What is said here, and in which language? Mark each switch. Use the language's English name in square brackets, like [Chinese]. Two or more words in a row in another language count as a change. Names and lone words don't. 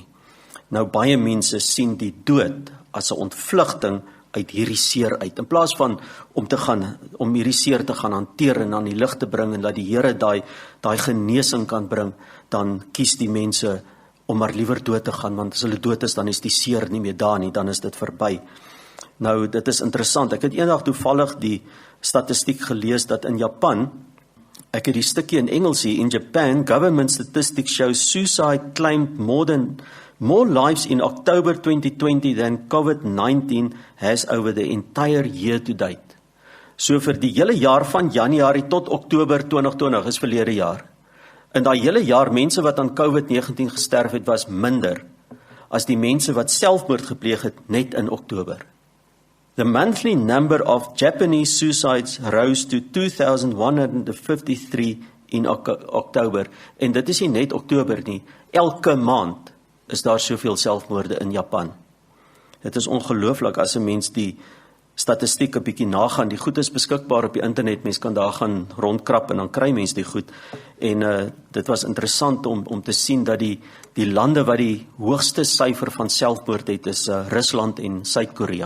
[Afrikaans] Nou baie mense sien die dood as 'n ontvlugting uit hierdie seer uit, in plaas van om hierdie seer te gaan hanteer en aan die lig te bring, en dat die Here daai genesing kan bring, dan kies die mense om maar liewer dood te gaan, want as hulle dood is, dan is die seer nie meer daar nie, dan is dit verby. Nou, dit is interessant, ek het eendag toevallig die statistiek gelees, dat in Japan, ek het die stukkie in Engels hier, [English] in Japan, government statistics show suicide claimed more lives in October 2020 than COVID-19 has over the entire year to date. [Afrikaans] So vir die hele jaar van Januarie tot Oktober 2020 is verlede jaar. In daai hele jaar, mense wat aan COVID-19 gesterf het, was minder as die mense wat selfmoord gepleeg het net in Oktober. [English] The monthly number of Japanese suicides rose to 2,153 [Afrikaans] in Oktober, en dit is nie net Oktober nie, elke maand is daar soveel selfmoorde in Japan. Dit is ongelooflik as 'n mens die statistiek 'n bietjie nagaan. Die goed is beskikbaar op die internet, mens kan daar gaan rondkrap en dan kry mens die goed. En dit was interessant om te sien dat die lande wat die hoogste syfer van selfmoord het is Rusland en Suid-Korea.